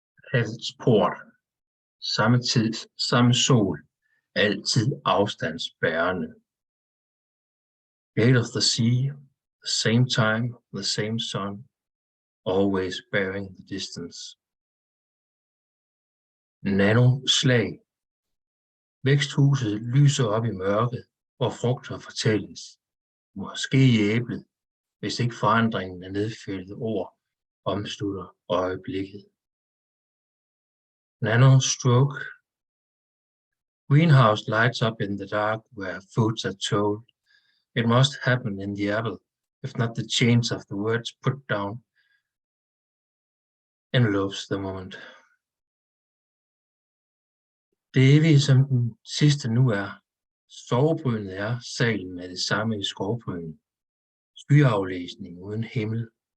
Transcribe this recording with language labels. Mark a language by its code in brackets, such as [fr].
[da] Havets port. Samme tid, samme sol. Altid afstandsbærende. [en] Gate of the sea. The same time, the same sun. Always bearing the distance. [da] Nano-slag. Væksthuset lyser op i mørket, hvor frugter fortælles. Måske i æblet, hvis ikke forandringen af nedfældede ord omslutter øjeblikket. [en] Nanostroke. Greenhouse lights up in the dark where foods are told. It must happen in the apple, if not the chains of the words put down envelopes the moment. [da] Det evige, som den sidste nu er. Sovebrynet er salen med det samme i skovbrynet. Skyaflæsning uden himmel.